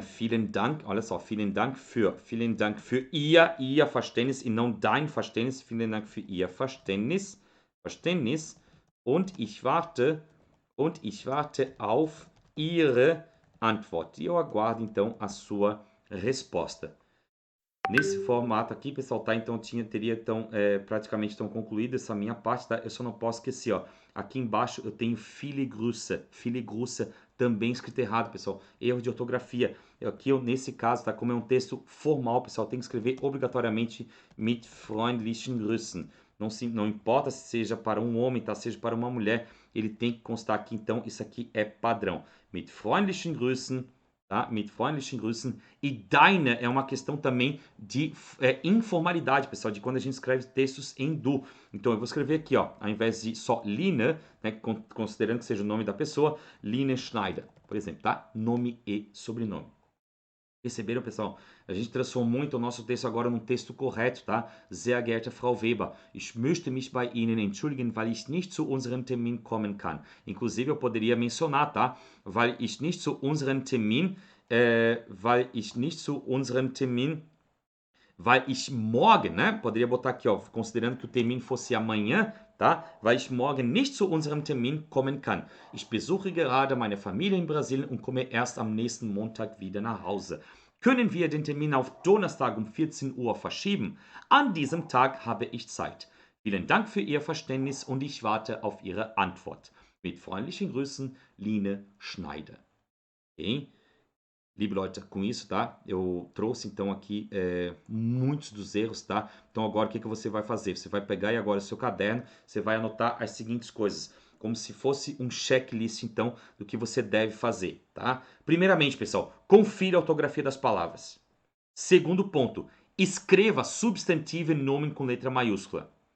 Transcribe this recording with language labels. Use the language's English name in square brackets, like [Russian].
[German] Vielen Dank, [Portuguese] olha só, [German] vielen Dank für ihr Verständnis [Portuguese] e não [German] dein Verständnis. Vielen Dank für ihr Verständnis. Und ich warte auf ihre Antwort. [Portuguese] E eu aguardo então a sua resposta. Nesse formato aqui, pessoal, tá? Então teria então praticamente então concluído essa minha parte, tá? Eu só não posso esquecer, ó. Aqui embaixo eu tenho Filigrüße também escrito errado, pessoal. Erro de ortografia. Aqui nesse caso, tá? Como é um texto formal, pessoal, tem que escrever obrigatoriamente [German] mit freundlichen Grüßen. [Portuguese] Não importa se seja para um homem, tá? Seja para uma mulher, ele tem que constar aqui, então, isso aqui é padrão. Mit freundlichen Grüßen, tá? Mit freundlichen Grüßen. E deine é uma questão também de informalidade, pessoal, de quando a gente escreve textos em du. Então, eu vou escrever aqui, ó, ao invés de só Line, né, considerando que seja o nome da pessoa, Line Schneider, por exemplo, tá? Nome e sobrenome. Perceberam, pessoal? A gente transformou então o nosso texto agora num texto correto, tá? [German] Sehr geehrte Frau Weber, ich möchte mich bei Ihnen entschuldigen, weil ich nicht zu unserem Termin kommen kann. [Portuguese] Inclusive, eu poderia mencionar, tá? [German] Weil ich nicht zu unserem Termin, weil ich morgen, [Portuguese] né? Poderia botar aqui, ó, considerando que o termin fosse amanhã, tá? [German] Weil ich morgen nicht zu unserem Termin kommen kann. Ich besuche gerade meine Familie in Brasilien und komme erst am nächsten Montag wieder nach Hause. Können wir den Termin auf Donnerstag um 14 Uhr verschieben? An diesem Tag habe ich Zeit. Vielen Dank für Ihr Verständnis und ich warte auf Ihre Antwort. Mit freundlichen Grüßen, Line Schneider. [Portuguese] Ok? [German] Liebe Leute, [Portuguese] com isso, tá? Eu trouxe então aqui muitos dos erros, tá? Então agora o que você vai fazer? Você vai pegar aí agora o seu caderno, você vai anotar as seguintes coisas, como se fosse um checklist então do que você deve fazer, tá? Primeiramente, pessoal, confira a ortografia das palavras. Segundo ponto, escreva substantivo e nome com letra maiúscula.